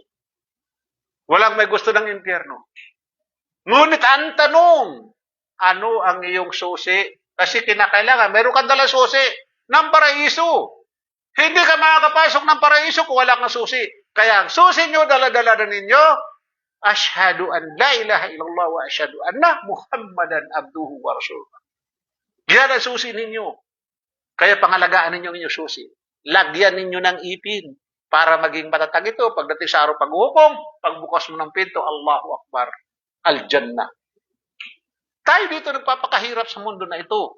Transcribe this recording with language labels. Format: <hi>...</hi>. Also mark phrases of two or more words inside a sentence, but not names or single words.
<tl>Walang may gusto ng impyerno. Ngunit ang tanong, ano ang iyong susi? Kasi kinakailangan, meron kang dalang susi ng paraiso. Hindi ka makakapasok ng paraiso kung wala kang susi. Kaya ang susi nyo, dala-dala na ninyo,</tl> <ar>أشهد أن لا إله إلا الله وأشهد أن محمدا عبده ورسوله.</ar> <tl>Yan ang susi ninyo. Kaya pangalagaan ninyo ang inyong susi. Lagyan ninyo ng ipin para maging matatag ito pagdating sa araw paghukom, pagbukas mo ng pinto,</tl> <ar>الله أكبر، الجنة.</ar> <tl>Tayo dito nagpapakahirap sa mundo na ito.</tl>